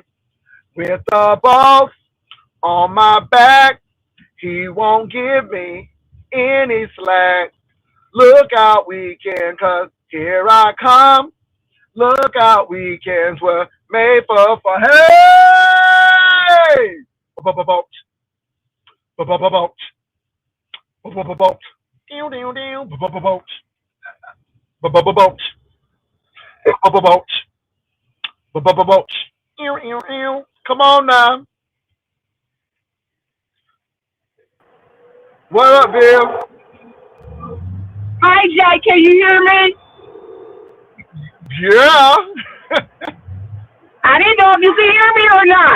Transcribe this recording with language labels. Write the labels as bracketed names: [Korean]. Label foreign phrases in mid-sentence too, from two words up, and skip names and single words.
[English] With the boss on my back, he won't give me any slack. Look out weekend, 'cause here I come. Look out weekends were made for fun. Hey! Ba-ba-ba-boach, ba-ba-ba-boach, ba-ba-ba-boach, ba-ba-ba-boach, ba-ba-ba-boach, ba-ba-ba-boach, ba-ba-ba-boach, ba-ba-ba-boach. Ew, ew, ew. Come on now. What up, Bill? Hi, Jay. Can you hear me? Yeah. I didn't know if you could hear me or not.